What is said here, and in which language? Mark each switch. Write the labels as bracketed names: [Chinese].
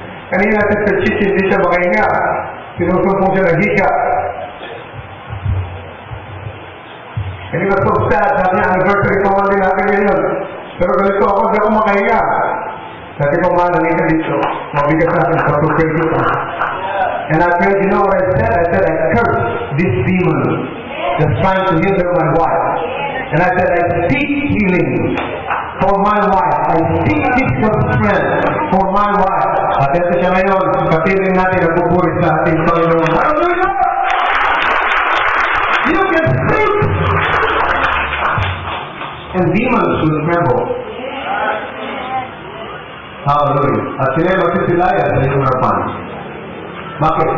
[Filipino] Kanina si Sir Chichi hindi siya makahinga. Sinusumpong siya ng hika. [English] And he was so sad, [Filipino] sabi niya, anniversary pa man din natin ngayon. Pero ganito ako, hindi ako makahinga. Sabi ko, nalika dito. Mabigat natin sa pagpapagyo ka. [English] And I prayed, you know what I said? I said, I curse this demon that's trying to hinder my wife. And I said, I speak healing for my wife. I speak physical strength for my wife. [Filipino] At ito siya ngayon, kapiling natin ang pupuri sa ating Panginoon. Hallelujah! [English] You can speak! And demons will tremble. Hallelujah. [Filipino] At sila magsisilaya sa iyong harapan. Bakit?